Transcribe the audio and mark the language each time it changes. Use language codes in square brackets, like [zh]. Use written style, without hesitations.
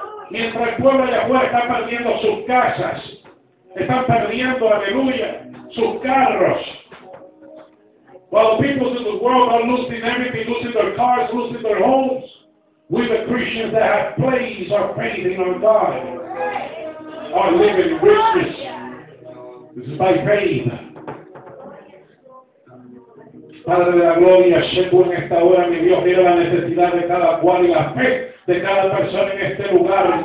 [es] Mientras el pueblo allá afuera está perdiendo sus casas, están perdiendo, aleluya, sus carros. [en] While the people in the world are losing everything, losing their cars, losing their homes, we the Christians that have praise are praising on God, are living riches. This is by faith. [es] Padre de la Gloria, llego en esta hora, mi Dios, mira la necesidad de cada cual y la fe de cada persona en este lugar.